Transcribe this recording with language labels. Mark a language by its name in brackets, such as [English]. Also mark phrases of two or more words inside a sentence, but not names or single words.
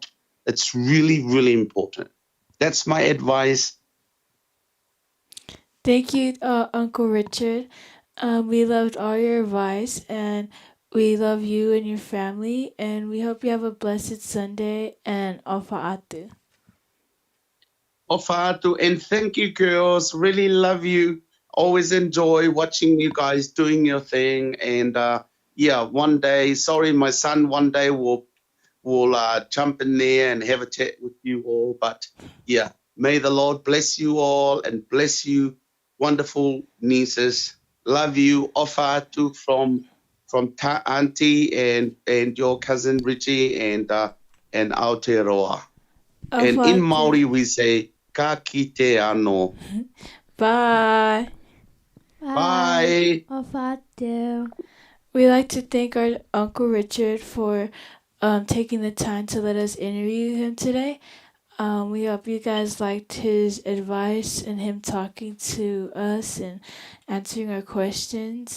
[English] It's really, really important. That's my advice. Thank you, Uncle Richard. We loved all your advice, and we love you and your family, and we hope you have a blessed Sunday, and [Tongan] ofa atu. [English] Ofatu, and thank you, girls. Really love you. Always enjoy watching you guys doing your thing. And one day, sorry, my son one day will jump in there and have a chat with you all. But yeah, may the Lord bless you all and bless you, wonderful nieces. Love you, Ofatu, from Auntie and your cousin Richie and Aotearoa. And in Maori we say, [Māori] ka kite ano. [English] Bye. Bye. We'd like to thank our Uncle Richard for taking the time to let us interview him today. We hope you guys liked his advice and him talking to us and answering our questions.